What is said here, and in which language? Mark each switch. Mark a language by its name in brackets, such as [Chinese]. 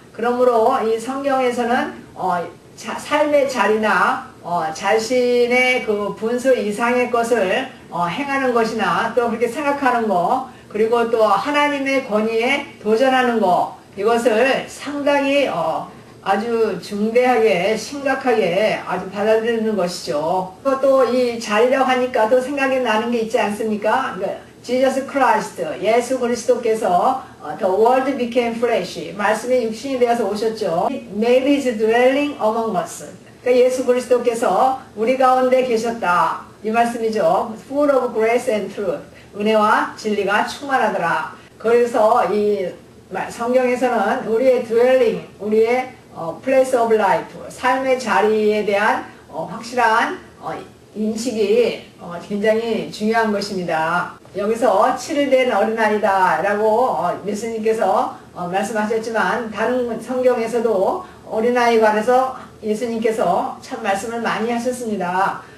[Korean] 그러므로 이 성경에서는 삶의 자리나 자신의 그 분수 이상의 것을 행하는 것이나 또 그렇게 생각하는 거, 그리고 또 하나님의 권위에 도전하는 거, 이것을 상당히 아주 중대하게 심각하게 아주 받아들이는 것이죠. 또 이 자리라고 하니까 또 생각이 나는 게 있지 않습니까? Jesus Christ, 예수 그리스도께서 [English] The Word became flesh, [Korean] 말씀이 육신이 되어서 오셨죠. [English] Made His dwelling among us. [Korean] 그러니까 예수 그리스도께서 우리 가운데 계셨다, 이 말씀이죠. [English] Full of grace and truth, [Korean] 은혜와 진리가 충만하더라. 그래서 이 성경에서는 우리의 dwelling, 우리의 [English] place of life, [Korean] 삶의 자리에 대한 확실한 인식이 굉장히 중요한 것입니다. 여기서 7일 된 어린아이다 라고 예수님께서 말씀하셨지만, 다른 성경에서도 어린아이에 관해서 예수님께서 참 말씀을 많이 하셨습니다.